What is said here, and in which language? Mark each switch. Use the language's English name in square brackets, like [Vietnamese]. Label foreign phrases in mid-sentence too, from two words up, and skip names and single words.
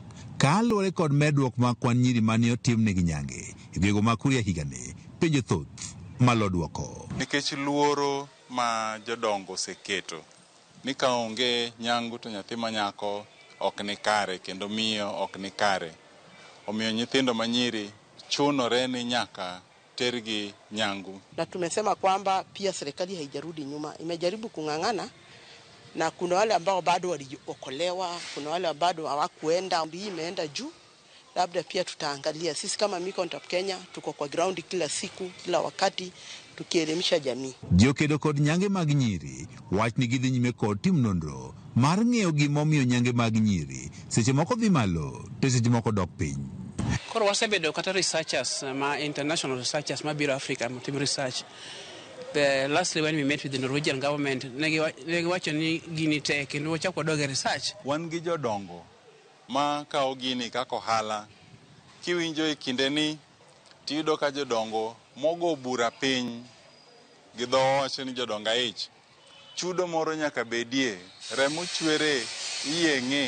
[Luo (Kenya and Tanzania)] Kaluwore kod medruok ma kwan nyiri mane otimnegi nyange e gwego ma Kuria higani, penjo thoth malo duoko. Nikech luoro ma jodongo oseketo ni ka onge nyangu to nyathi manyako ok ni kare kendo miyo ok ni kare, omiyo nyithindo manyiri chunore ni nyaka tergi nyangu. [Swahili] Na tumesema kwamba pia serikali haijarudi nyuma, imejaribu kung'ang'ana, na kuna wale ambao bado waliokolewa, kuna wale bado hawakuenda, hii imeenda juu. Labda pia tutaangalia sisi kama Micontrap Kenya tuko kwa ground kila siku kila wakati tukielimisha jamii. [Luo (Kenya and Tanzania)] Jokedo kod nyange mag nyiri wach ni gidhi nyime kod tim nonro mar ng'eyo gimomiyo nyange mag nyiri seche moko dhi malo to seche moko dok piny. Koro wasebedo kata researchers, [English] international researchers [Luo (Kenya and Tanzania)] mabiro Africa tim research. [English] The lastly when we met with the Norwegian government, [Luo (Kenya and Tanzania)] negiwacho ni gini te kendo wachako doge research. Wan gi jodongo ma kawo gini kaka ohala. Kiwinjo e kinde ni tiyudo ka jodongo mogo bura piny gi dho wacho ni jodonga ich chudo moro nyaka bedie, remo chwere Iye.